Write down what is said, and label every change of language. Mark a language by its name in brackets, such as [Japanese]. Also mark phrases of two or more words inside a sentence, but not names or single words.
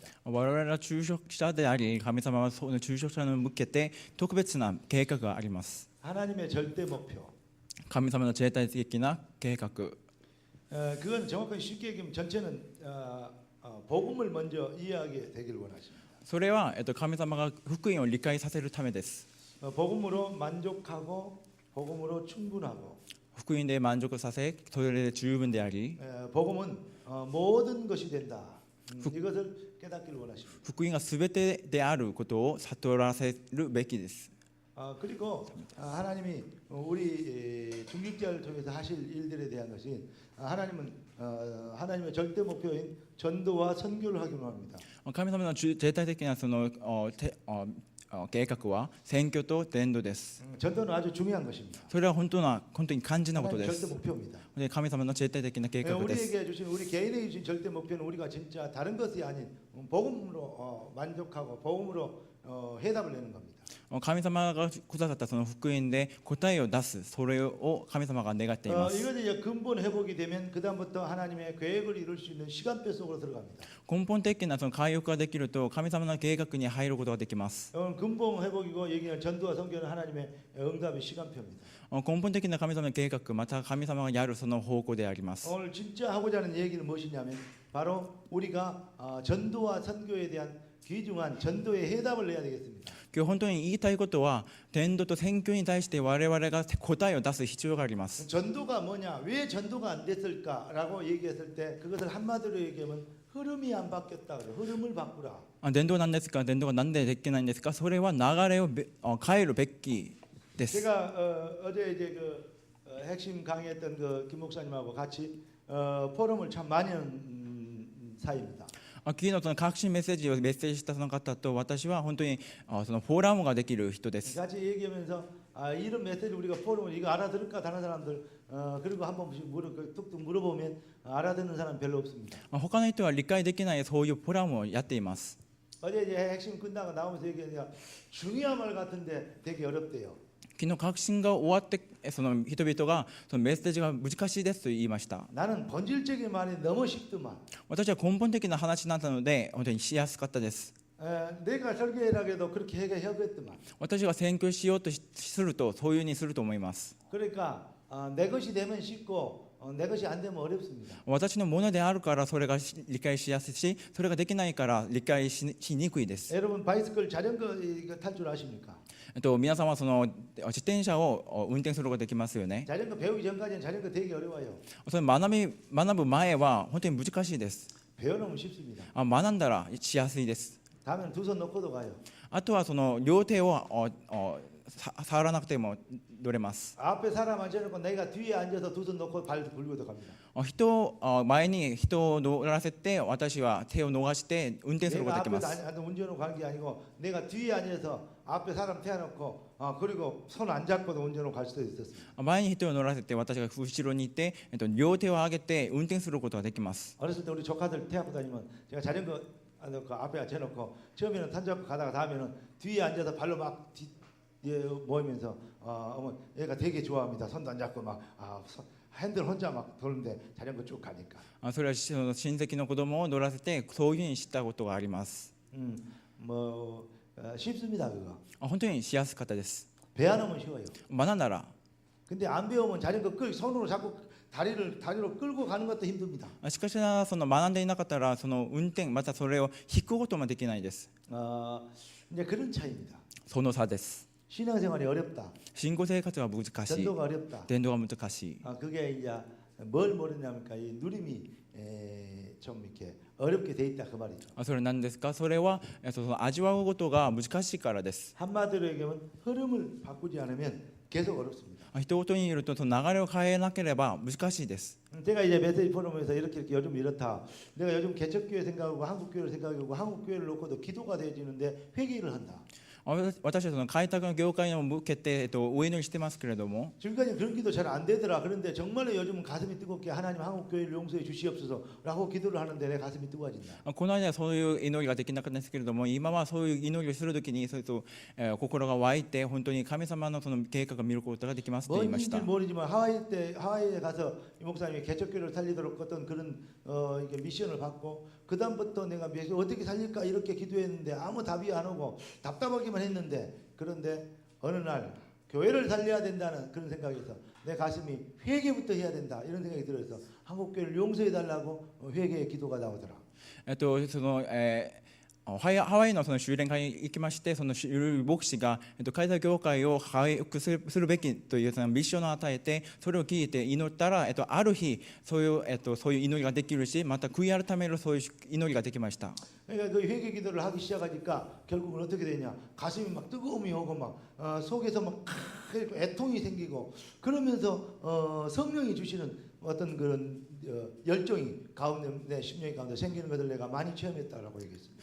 [Japanese] 我々は昼食者であり、神様はその昼食者に向けて特別な計画があります。 [Korean] 하나님의 절대 목표. [Japanese] 神様の絶対的な計画。 [Korean] 그건 정확하게 쉽게 얘기하면 전체는 복음을 먼저 이해하게 되기를 원하십니다. [Japanese] それは神様が福音を理解させるためです。 [Korean] 복음으로 만족하고 복음으로 충분하고 [Japanese] 福音で満足させ、それで十分であり、 [Korean] 복음은 모든 것이 된다. 이것을 깨닫기를 원하십니다. [Japanese] 福音がすべてであることを悟らせるべきです。 [Korean] 그리고 하나님이 우리 중직자를 통해서 하실 일들에 대한 것이 하나님은 하나님의 절대 목표인 전도와 선교를 하기로 합니다. [Japanese] 神様の絶対的なその計画は宣教と伝道です。 [Korean] 전도는 아주 중요한 것입니다. [Japanese] それは本当に肝心なことで [Korean] 하나님의 [Japanese] す。 [Korean] 절대 목표입니다. [Japanese] で神様の絶対的な計画です。 [Korean] 우리에게 주신 우리 개인에게 주신 절대 목표는 우리가 진짜 다른 것이 아닌 복음으로 만족하고 복음으로 해답을 내는 겁니다. [Japanese] 神様がくださったその福音で答えを出す、それを神様が願っています。 [Korean] 이것이 이제 근본 회복이 되면 그 다음부터 하나님의 계획을 이룰 수 있는 시간표 속으로 들어갑니다. [Japanese] 根本的なその回復ができると神様の計画に入ることができます。 [Korean] 근본 회복이고 얘기는 전도와 선교는 하나님의 응답의 시간표입니다. [Japanese] 根本的な神様の計画、また神様がやるその方向であります。 [Korean] 오늘 진짜 하고자 하는 얘기는 무엇이냐면 바로 우리가 전도와 선교에 대한 귀중한 전도의 해답을 내야 되겠습니다. [Japanese] 今日本当に言いたいことは、伝道と宣教に対して我々が答えを出す必要があります。 [Korean] 전도가 뭐냐? 왜 전도가 안 됐을까라고 얘기했을 때 그것을 한마디로 얘기하면 흐름이 안 바뀌었다 그래. 흐름을 바꾸라. [Japanese] 伝道なんですか、伝道がなんでできないんですか、それは流れを変えるべきです。 [Korean] 제가 어제 이제 그 핵심 강의했던 그 김 목사님하고 같이 포럼을 참 많이 하는 사이입니다. [Japanese] 昨日その革新メッセージをメッセージしたその方と私は本当にそのフォーラムができる人です。 [Korean] 같이 얘기하면서 이런 메시지 우리가 포럼을 이거 알아들을까 다른 사람들 그리고 한 번씩 뚝뚝 물어보면 알아듣는 사람 별로 없습니다. [Japanese] 他の人は理解できないそういうフォーラムをやっています。 [Korean] 어제 이제 핵심 끝나고 나오면서 얘기하니까 중요한 말 같은데 되게 어렵대요. [Japanese] 昨日革新が終わってその人々がそのメッセージが難しいですと言いました。 [Korean] 나는 본질적인 말이 너무 쉽더만. [Japanese] 私は根本的な話だったので本当にしやすかったです。 [Korean] 내가 설교하라고 그렇게 해결했더만. [Japanese] 私が宣教しようとするとそういうにすると思います。 [Korean] 그러니까 내 것이 되면 쉽고 내 것이 안 되면 어렵습니다. [Japanese] 私のものであるからそれが理解しやすいし、それができないから理解しにくいです。 [Korean] 여러분 바이스클 자전거 탈 줄 아십니까? [Japanese] 皆さんはその自転車を運転することができますよね。 [Korean] 자전거 배우기 전까지는 자전거 되게 어려워요. [Japanese] それ学ぶ前は本当に難しいです。 [Korean] 배워놓으면 쉽습니다. [Japanese] 学んだらしやすいです。 [Korean] 다음엔 두 손 놓고도 가요. [Japanese] あとはその両手を触らなくても乗れます。 [Korean] 앞에 사람 앉혀놓고 내가 뒤에 앉아서 두 손 놓고 발 굴고도 갑니다. [Japanese] 前に人を乗らせて私は手を逃して運転することができ [Korean] 내가 [Japanese] ま [Korean] 앞에 [Japanese] す。 [Korean] 운전을 간 게 아니고 내가 뒤에 앉아서 앞에 사람 태워놓고 그리고 손 안 잡고도 운전을 갈 수도 있었습니다. [Japanese] 前に人を乗らせて私が後ろにいて両手を上げて運転することができます。 [Korean] 어렸을 때 우리 조카들 태워고 다니면 제가 자전거 그 앞에 앉혀놓고 처음에는 탄 잡고 가다가 다음에는 뒤에 앉아서 발로 막 모이면서 어머 얘가 되게 좋아합니다. 손도 안 잡고 막 핸들 혼자 막 도는데 자전거 쭉 가니까. [Japanese] それはその親戚の子供を乗らせてそういうふうにしたことがあります。 [Korean] 뭐 쉽습니다 그거. [Japanese] 本当にしやすかったです。 [Korean] 배워놓으면 쉬워요. [Japanese] 学んだら。 [Korean] 근데 안 배우면 자전거 손으로 잡고 다리로 끌고 가는 것도 힘듭니다. [Japanese] しかしその学んでいなかったらその運転またそれを引くこともできないです。 [Korean] 이제 그런 차이입니다. [Japanese] その差です。 [Korean] 신앙생활이 어렵다. [Japanese] 信仰生活は難しい。 [Korean] 전도가 어렵다. [Japanese] 伝道が難しい。 [Korean] 그게 이제 뭘 모르냐니까 이 누림이 좀 이렇게 어렵게 돼 있다 그 말이죠. [Japanese] それなんですか。それはその味わうことが難しいからです。 [Korean] 한마디로 얘기하면 흐름을 바꾸지 않으면 계속 어렵습니다. [Japanese] 一言に言うとその流れを変えなければ難しいです。 [Korean] 제가 이제 메시지 포럼에서 이렇게 요즘 이렇다. 내가 요즘 개척교회 생각하고 한국교회를 생각하고 한국교회를 놓고도 기도가 되어지는데 회개를 한다. [Japanese] 私はその開拓の業界を向けて、お祈りしてますけれども、 [Korean] 지금까지 그런 기도 잘 안 되더라. 그런데 정말로 요즘은 가슴이 뜨겁게 하나님 한국교회를 용서해 주시옵소서라고 기도를 하는데 내 가슴이 뜨거워진다. [Japanese] この間はそういう祈りができなかったんですけれども、今はそういう祈りをするときにそうすると、心が湧いて本当に神様のその計画を見ることができますと言いまし [Korean] 뭔지 [Japanese] た。 [Korean] 모르지만 하와이에 가서 이 목사님이 개척교회를 살리도록 어떤 그런 이게 미션을 받고 그 다음부터 내가 어떻게 살릴까 이렇게 기도했는데 아무 답이 안 오고 답답하기만 했는데 그런데 어느 날 교회를 살려야 된다는 그런 생각에서 내 가슴이 회개부터 해야 된다 이런 생각이 들어서 한국교회를 용서해 달라고 회개의 기도가 나오더라. [Japanese] そのハワイのその修練会に行きまして、その牧師が開拓教会を回復するべきというそのミッションを与えて、それを聞いて祈ったら、ある日そういう祈りができるし、また悔い改めるそういう祈りができました。 [Korean] 그러니까 그 회개 기도를 하기 시작하니까 결국은 어떻게 되냐? 가슴이 막 뜨거움이 오고 막 속에서 막 애통이 생기고 그러면서 성령이 주시는 어떤 그런 열정이 가운데 내 심령이 가운데 생기는 것을 내가 많이 체험했다라고 얘기했습니다.